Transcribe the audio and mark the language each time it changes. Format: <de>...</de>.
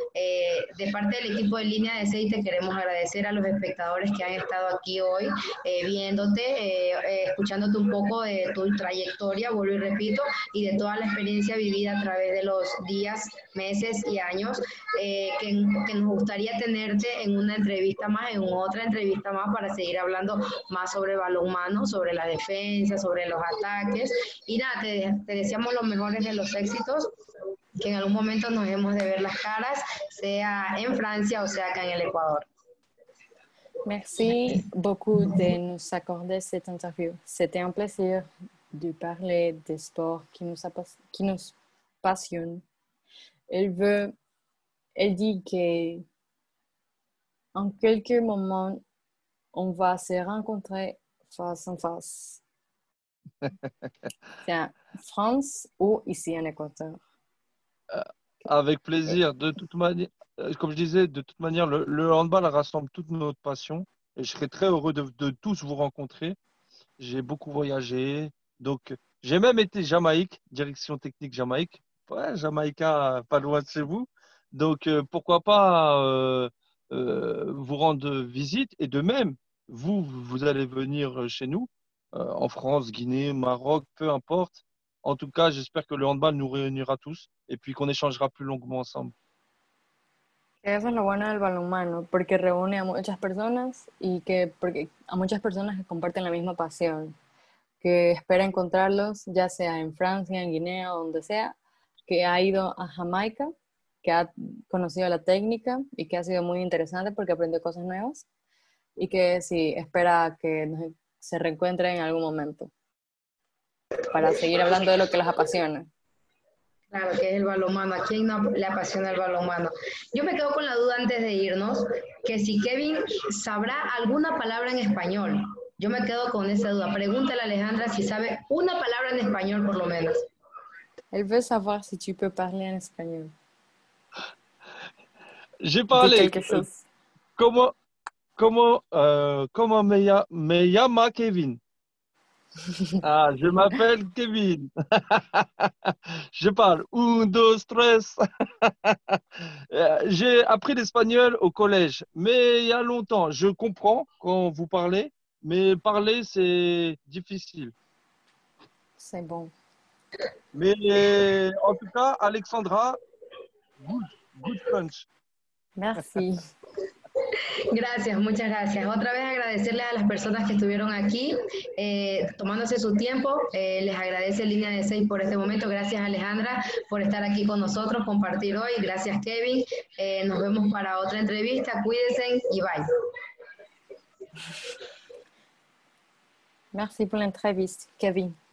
<es>De parte del equipo de Línea de 6 te queremos agradecer a los espectadores que han estado aquí hoy, viéndote, escuchándote un poco de tu trayectoria, vuelvo y repito, y de toda la experiencia vivida a través de los días, meses y años, que nos gustaría tenerte en una entrevista más, en otra entrevista más, para seguir hablando más sobre balonmano, sobre la defensa, sobre los ataques. Y nada, te deseamos los mejores de los éxitos, que en algún momento nos hemos de ver las caras, sea en Francia o sea acá en el Ecuador.</es> <fr>Merci beaucoup de nous accorder cette interview. C'était un plaisir de parler des sports qui nous passionnent. Elle dit que en quelques moments, on va se rencontrer face en face. C'est en France ou ici en Équateur. Avec plaisir. De toute manière, comme je disais, de toute manière, le handball rassemble toute notre passion et je serais très heureux de tous vous rencontrer. J'ai beaucoup voyagé, donc j'ai même été Jamaïque, direction technique Jamaïque. Ouais, Jamaïca, pas loin de chez vous. Donc pourquoi pas vous rendre visite et de même, vous allez venir chez nous, en France, Guinée, Maroc, peu importe. En tout cas, j'espère que le handball nous réunira tous et puis qu'on échangera plus longuement ensemble.</fr> <es>Eso es lo bueno del balonmano, porque reúne a muchas personas y porque a muchas personas que comparten la misma pasión, que espera encontrarlos, ya sea en Francia, en Guinea o donde sea, que ha ido a Jamaica, que ha conocido la técnica y que ha sido muy interesante porque aprendió cosas nuevas y que sí, espera que se reencuentren en algún momento para seguir hablando de lo que los apasiona. Claro, que es el balonmano. ¿A quién no le apasiona el balonmano? Yo me quedo con la duda antes de irnos, que si Kevin sabrá alguna palabra en español. Yo me quedo con esa duda. Pregúntale a Alejandra si sabe una palabra en español por lo menos.</es> <fr>Elle veut savoir si tu peux parler en espagnol. J'ai Dis parlé. quelque chose. Comment</fr> <es>me llama</es> <fr>Kevin? Ah, je m'appelle Kevin. Je parle 1, 2, 3. J'ai appris l'espagnol au collège, mais il y a longtemps. Je comprends quand vous parlez, mais parler, c'est difficile. C'est bon. Mais en tout cas, Alexandra,</fr> <en>good French.</en> <fr>Merci.</fr> <es>Gracias, muchas gracias. Otra vez agradecerles a las personas que estuvieron aquí, tomándose su tiempo. Les agradece Línea de 6 por este momento. Gracias, Alejandra, por estar aquí con nosotros, compartir hoy. Gracias, Kevin. Nos vemos para otra entrevista. Cuídense y bye.</es> <fr>Merci pour l'entreviste, Kevin.</fr>